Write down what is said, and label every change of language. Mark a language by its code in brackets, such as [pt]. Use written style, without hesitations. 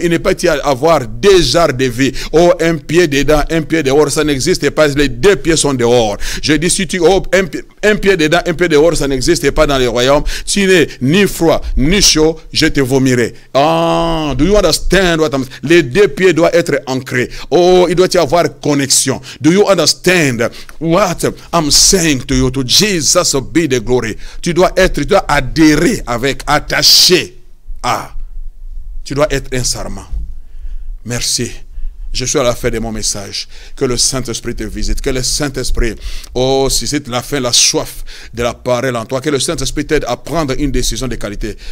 [fr] Il ne peut y avoir deux genres de vie. Oh, un pied dedans, un pied dehors. Ça n'existe pas. Les deux pieds sont dehors. Je dis, si tu un pied dedans, un pied dehors, ça n'existe pas dans les royaumes. Tu n'es ni froid, ni chaud, je te vomirai. [en] Do you understand what [fr] les deux pieds doivent être ancrés. Oh, il doit y avoir connexion. [en] Do you understand what I'm saying to you? To Jesus be the glory. [fr] Tu dois adhérer avec, attaché à. Tu dois être un serment. Merci. Je suis à la fin de mon message. Que le Saint-Esprit te visite. Que le Saint-Esprit, suscite la faim, la soif de la parole en toi. Que le Saint-Esprit t'aide à prendre une décision de qualité.